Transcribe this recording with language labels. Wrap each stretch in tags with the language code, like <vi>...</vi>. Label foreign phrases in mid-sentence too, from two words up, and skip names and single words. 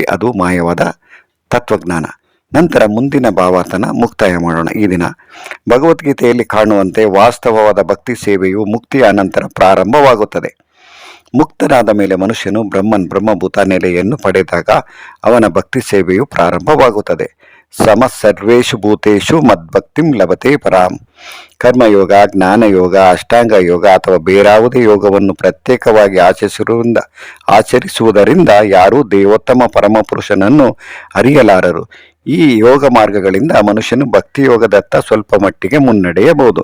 <kn>ಅದು ಮಾಯವಾದ ತತ್ವಜ್ಞಾನ. ನಂತರ ಮುಂದಿನ ಭಾವಾರ್ಥನ ಮುಕ್ತಾಯ ಮಾಡೋಣ. ಈ ದಿನ ಭಗವದ್ಗೀತೆಯಲ್ಲಿ ಕಾಣುವಂತೆ ವಾಸ್ತವವಾದ ಭಕ್ತಿ ಸೇವೆಯು ಮುಕ್ತಿಯ ಅನಂತರ ಪ್ರಾರಂಭವಾಗುತ್ತದೆ. ಮುಕ್ತನಾದ ಮೇಲೆ ಮನುಷ್ಯನು ಬ್ರಹ್ಮಭೂತ ನೆಲೆಯನ್ನು ಪಡೆದಾಗ ಅವನ ಭಕ್ತಿ ಸೇವೆಯು ಪ್ರಾರಂಭವಾಗುತ್ತದೆ.</kn> <sa>ಸರ್ವೇಷು ಭೂತೇಷು ಮದ್ಭಕ್ತಿಂ ಲಭತೆ ಪರಾಂ.</sa> <kn>ಕರ್ಮಯೋಗ, ಜ್ಞಾನಯೋಗ, ಅಷ್ಟಾಂಗ ಯೋಗ ಅಥವಾ ಬೇರಾವುದೇ ಯೋಗವನ್ನು ಪ್ರತ್ಯೇಕವಾಗಿ ಆಚರಿಸುವುದರಿಂದ ಯಾರೂ ದೇವೋತ್ತಮ ಪರಮಪುರುಷನನ್ನು ಅರಿಯಲಾರರು. ಈ ಯೋಗ ಮಾರ್ಗಗಳಿಂದ ಮನುಷ್ಯನು ಭಕ್ತಿ ಯೋಗದತ್ತ ಸ್ವಲ್ಪ ಮಟ್ಟಿಗೆ ಮುನ್ನಡೆಯಬಹುದು.</kn>